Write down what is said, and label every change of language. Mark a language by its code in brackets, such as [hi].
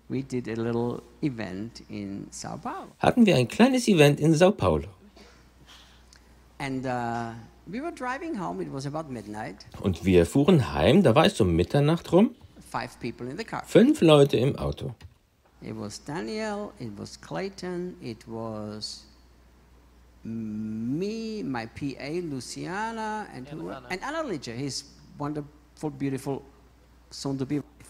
[en] we did a little event in Sao Paulo. [de] Hatten wir ein kleines Event in Sao Paulo. [en] And we were driving home, it was about midnight. [de] Und wir fuhren heim, da war es um Mitternacht rum. [en] Five people in the car. [de] Fünf Leute im Auto. [en] It was Daniel, it was Clayton, it was me, my PA Luciana and who and Anna Lidja, his wonderful beautiful soon to be